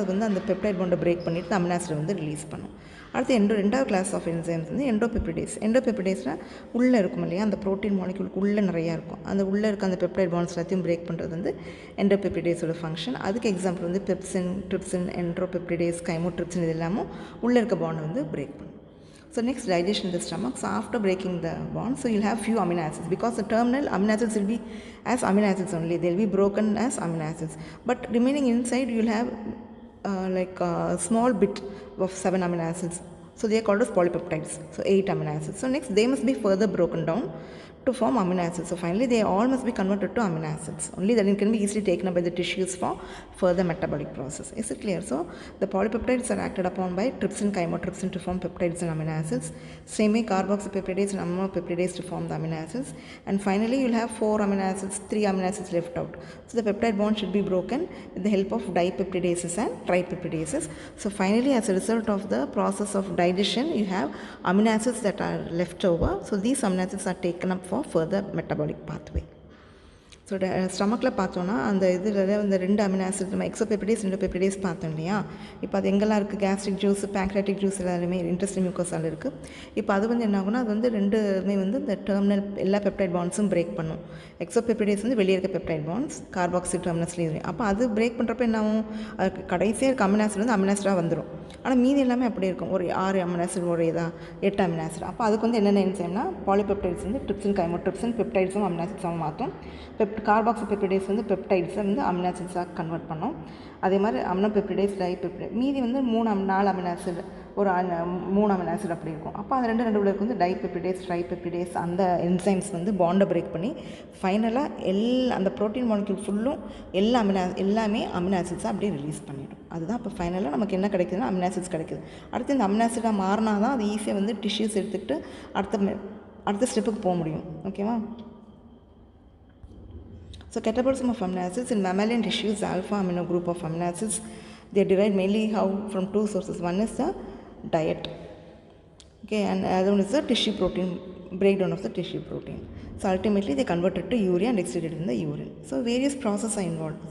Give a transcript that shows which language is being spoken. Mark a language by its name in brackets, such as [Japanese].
[Tamil] அது வந்து அந்த பெப்டைட் பாண்டை பிரேக் பண்ணிவிட்டு அமினோ ஆசிட் வந்து ரிலீஸ் பண்ணும். அடுத்து ரெண்டாவது கிளாஸ் ஆஃப் என்சைம்ஸ் வந்து எண்டோபெப்டிடேஸ். எண்டோபெப்டிடேஸ்னால் உள்ளே இருக்கும் இல்லையா, அந்த ப்ரோட்டீன் மாலிக்யூலுக்கு உள்ளே நிறையா இருக்கும். அந்த உள்ளே இருக்க அந்த பெப்டைட் பாண்ட்ஸ் எல்லாத்தையும் பிரேக் பண்ணுறது வந்து எண்டோபெப்டிடேஸோட ஃபங்க்ஷன். அதுக்கு எக்ஸாம்பிள் வந்து பெப்சின், ட்ரிப்சின், என்ட்ரோபெப்டிடேஸ், கைமோட்ரிப்சின், இது எல்லாமும் உள்ளே இருக்க பாண்டை வந்து பிரேக் பண்ணும். [English] So next, digestion in the stomach. So after breaking the bond, so you'll have few amino acids, because the terminal amino acids will be as amino acids only. They'll be broken as amino acids, but remaining inside you'll have like a small bit of 7 amino acids. So they are called as polypeptides. So 8 amino acids. So next they must be further broken down to form amino acids. So finally they all must be converted to amino acids. Only then it can be easily taken up by the tissues for further metabolic process. Is it clear? So the polypeptides are acted upon by trypsin, chymotrypsin to form peptides and amino acids. Same way carboxypeptidase and aminopeptidase to form the amino acids. And finally you'll have 4 amino acids, 3 amino acids left out. So the peptide bond should be broken with the help of dipeptidases and tripeptidases. So finally, as a result of the process of digestion, you have amino acids that are left over. So these amino acids are taken up for further metabolic pathway. [Tamil] So ஸ்டமக்கில் பார்த்தோன்னா அந்த இதில் இந்த ரெண்டு amino acid நம்ம எக்ஸோபெப்டிடேஸ், எண்டோபெப்டிடேஸ் பார்த்தோம் இல்லையா? இப்போ அது எங்கெல்லாம் இருக்குது? கேஸ்ட்ரிக் ஜூஸ், பேங்க்ராட்டிக் ஜூஸ் எல்லாருமே இன்டெஸ்டினல் மியூக்கோஸால் இருக்குது. இப்போ அது வந்து என்ன ஆகுனா, அது வந்து ரெண்டுமே வந்து இந்த டெர்மினல் எல்லா பெப்டைட் பாண்ட்ஸும் பிரேக் பண்ணும். எக்ஸோபெப்டிடேஸ் வந்து வெளியே இருக்க பெப்டைட் பாண்ட்ஸ் கார்பாக்சி டெர்மினஸ்லேயும். அப்போ அது பிரேக் பண்ணுறப்ப என்ன ஆகும்? அதுக்கு கடைசியாக இருக்க அமினோ ஆசிட் வந்து அமினோ ஆசிடாக வந்துடும். ஆனால் மீதி எல்லாமே அப்படியே இருக்கும். ஒரு 6 அமினோ ஆசிட் ஒரு 8 அமினோ ஆசிட். அப்போ அதுக்கு வந்து என்னென்ன என்சைம்னா பாலிபெப்டைட்ஸ் வந்து ட்ரிப்சின் கைமோட்ரிப்சின் பெப்டைட்ஸும் அமினோ ஆசிட்ஸாக மாற்றும். கார்பாக்சிபெப்டைடேஸ் வந்து பெப்டைட்ஸை வந்து அமினோ ஆசிட்ஸாக கன்வெர்ட் பண்ணும். அதே மாதிரி அமினோ பெப்டைடேஸ் டைபெப்டைட் மீதி வந்து 4 அமினோ ஆசிட் ஒரு 3 அமினோ ஆசிட் அப்படி இருக்கும். அப்போ அது ரெண்டு வந்து டைபெப்டைடேஸ் ட்ரைபெப்டைடேஸ் அந்த என்சைம்ஸ் வந்து பாண்டை பிரேக் பண்ணி ஃபைனலாக அந்த ப்ரோட்டீன் மாலிக்யூல் ஃபுல்லும் எல்லாமே அமினோ ஆசிட்ஸாக அப்படியே ரிலீஸ் பண்ணிடும். அதுதான் இப்போ ஃபைனலாக நமக்கு என்ன கிடைக்குதுன்னா அமினோ ஆசிட்ஸ் கிடைக்குது. அடுத்து இந்த அமினோ ஆசிடாக மாறினா தான் அது ஈஸியாக வந்து டிஷ்யூஸ் எடுத்துக்கிட்டு அடுத்த ஸ்டெப்புக்கு போக முடியும். ஓகேவா? [English] So catabolism of amino acids in mammalian tissues, alpha amino group of amino acids, they are derived mainly from two sources. One is the diet, okay, and other one is the tissue protein, breakdown of the tissue protein. So ultimately they converted to urea and excreted in the urine. So various processes are involved.